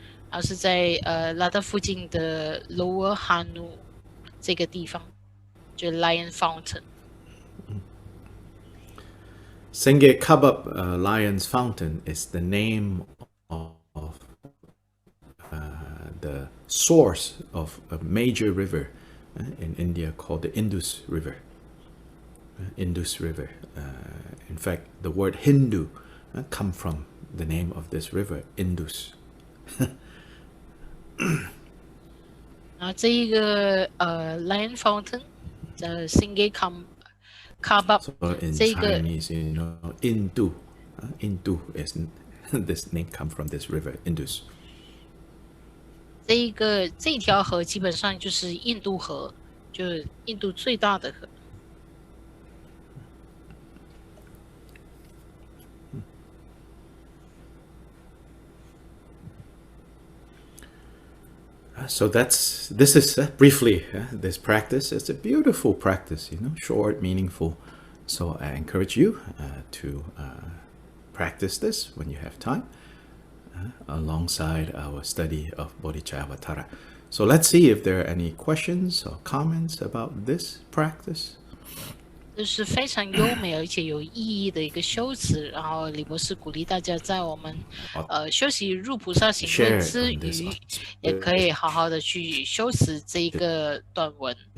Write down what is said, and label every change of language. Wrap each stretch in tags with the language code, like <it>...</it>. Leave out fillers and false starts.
<zh>然后是在拉达附近的 Lower Hanu 这个地方，就是 Lion Fountain。</zh> <en>Sengye Kabab Lion's Fountain is the name of the source of a major river in India called the Indus River. Indus River. In fact, the word Hindu come from the name of this river, Indus.</en> <zh>然后这一个Lion Fountain Sengye Kabab</zh> <en>So in</en> <zh>这个</zh> <en>Chinese, you know, Indu. Indu is this name come from this river, Indus.</en> <zh>这一条河基本上就是印度河，就是印度最大的河。</zh> <en>So this is briefly this practice. It's a beautiful practice, you know, short, meaningful. So I encourage you to practice this when you have time, alongside our study of Bodhicaryavatara. So let's see if there are any questions or comments about this practice.</en> <zh>这是非常优美而且有意义的一个修辞。然后李博士鼓励大家在我们修习入菩萨行论之余，也可以好好的去修持这一个短文。</zh>